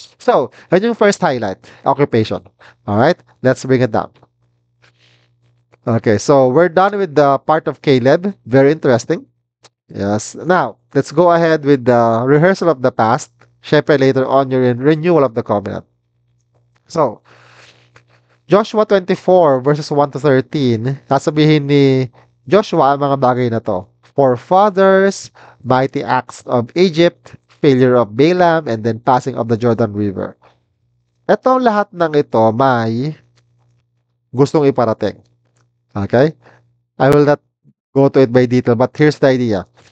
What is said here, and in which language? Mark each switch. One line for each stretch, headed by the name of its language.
English: So, yun yung first highlight, occupation. Alright? Let's bring it down. Okay, so we're done with the part of Caleb. Very interesting. Yes. Now, let's go ahead with the rehearsal of the past. Syempre, later on, you're in renewal of the covenant.
Filipino: So, Joshua 24 verses 1 to 13, sasabihin ni Joshua ang mga bagay na to.
English: Forefathers, mighty acts of Egypt, failure of Balaam, and then passing of the Jordan River.
Filipino: Itong lahat ng ito may gustong iparating. Okay?
English: I will not go to it by detail, but here's the idea.